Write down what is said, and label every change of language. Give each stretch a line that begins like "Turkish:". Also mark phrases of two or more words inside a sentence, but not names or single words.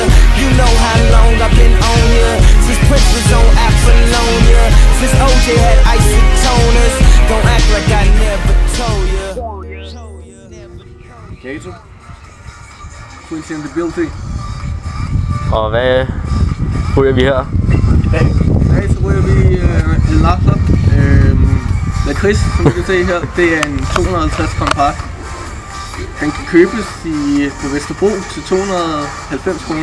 English: You know how long I've been on ya. Since Prince was on Apollonia. Since OJ had isotoners, don't act like I never told ya. Kato. Quincy and the Building.
Danish: Og hvad ryger vi her? I dag så ryger vi El Nafla. Lakrids, som I kan se her, det er en 250 gram pakke. Den kan købes på Vesterbro til 290 kroner.